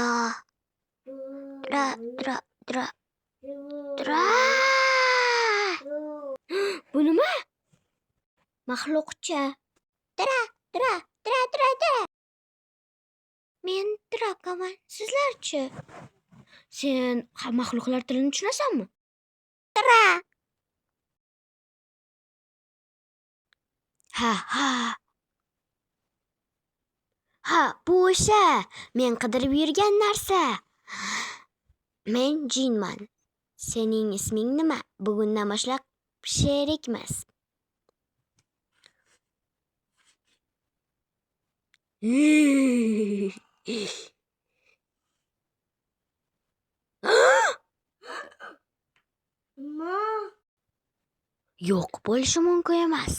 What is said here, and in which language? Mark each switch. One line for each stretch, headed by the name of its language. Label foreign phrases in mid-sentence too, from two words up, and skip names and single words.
Uzbek: Dra, dra, dra. Dra. Bu nima? Maxluqcha. Dra, dra, dra, dra, dra. Men Drakaman. Sizlarchi? Sen maxluqlar tilini tushunasanmi? Dra. Ha. Ha, bu o'sha men qidirib yurgan narsa. Men Jinman. Sening isming nima? Bugundan boshlab sherikmiz. Yo'q, bo'lishi mumkin emas.